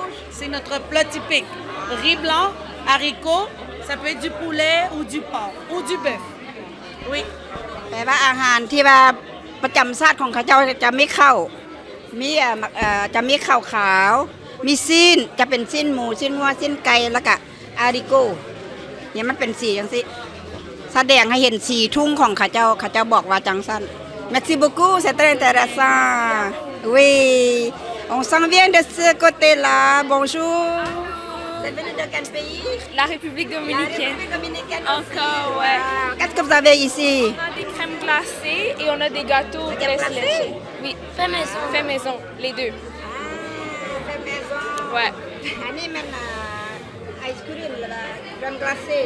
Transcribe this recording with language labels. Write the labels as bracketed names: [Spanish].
[French] C'est notre plat typique. Riz blanc, haricots, ça peut être du poulet ou du porc ou du bœuf. Oui. [Northeastern Thai] แปลว่าอาหารที่ว่าประจำชาติของเขาเจ้าจะมีข้าวมีจะมีข้าวขาวมีซีนจะเป็นซีนหมูซีนวัวซีนไก่แล้วก็อาริโกเนี่ยมันเป็นสีจังซี่แสดงให้เห็นสีทุ่งของเขาเจ้าบอกว่าจังซั่น [French] Merci beaucoup c'est très intéressant oui on s'en vient de ce côté-là bonjour vous êtes venu de quel pays? La République dominicaine. La République dominicaine. Encore, ouais. Qu'est-ce que vous avez ici? On a des crèmes glacées et on a des gâteaux très léchés. Oui, fait maison. Fait maison, les deux. Fait maison. Ouais. Ice cream, crème glacée.